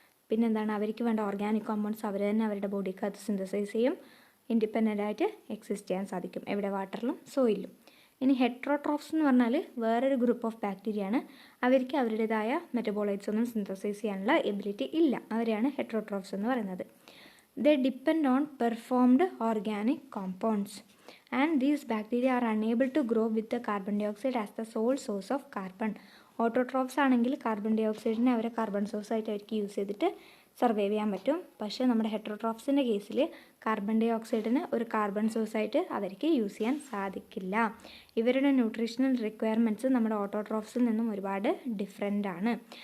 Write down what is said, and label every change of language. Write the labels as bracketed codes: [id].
[ml] പിന്നെന്താണ്, അവർക്ക് വേണ്ട ഓർഗാനിക് കോമ്പൗണ്ട്സ് അവർ തന്നെ അവരുടെ ബോഡിക്ക് അത് സിന്തസൈസ് ചെയ്യും. ഇൻഡിപെൻഡൻ്റായിട്ട് എക്സിസ്റ്റ് ചെയ്യാൻ സാധിക്കും, എവിടെ, വാട്ടറിലും സോയിലും. ഇനി ഹെട്രോട്രോഫ്സ് എന്ന് പറഞ്ഞാൽ വേറൊരു [en] group of bacteria [ml] ആണ്. അവർക്ക് അവരുടേതായ മെറ്റബോളൈറ്റ്സ് ഒന്നും സിന്തസൈസ് ചെയ്യാനുള്ള എബിലിറ്റി ഇല്ല. അവരെയാണ് ഹെട്രോട്രോഫ്സ് എന്ന് പറയുന്നത്. [en] They depend on performed organic compounds and these bacteria are unable to grow with the carbon dioxide as the sole source of carbon. [ml] Autotrophs ആണെങ്കിൽ കാർബൺ ഡൈ ഓക്സൈഡിനെ അവരെ കാർബൺ സോഴ്സായിട്ട് അവർക്ക് യൂസ് ചെയ്തിട്ട് സർവൈവ് ചെയ്യാൻ പറ്റും. പക്ഷേ നമ്മുടെ ഹെട്രോട്രോഫ്സിൻ്റെ കേസിൽ കാർബൺ ഡൈ ഓക്സൈഡിന് ഒരു കാർബൺ സോഴ്സായിട്ട് അവർക്ക് യൂസ് ചെയ്യാൻ സാധിക്കില്ല. ഇവരുടെ ന്യൂട്രീഷണൽ റിക്വയർമെൻറ്റ്സ് നമ്മുടെ ഓട്ടോട്രോഫ്സിൽ നിന്നും ഒരുപാട് ഡിഫറെൻ്റ് ആണ്.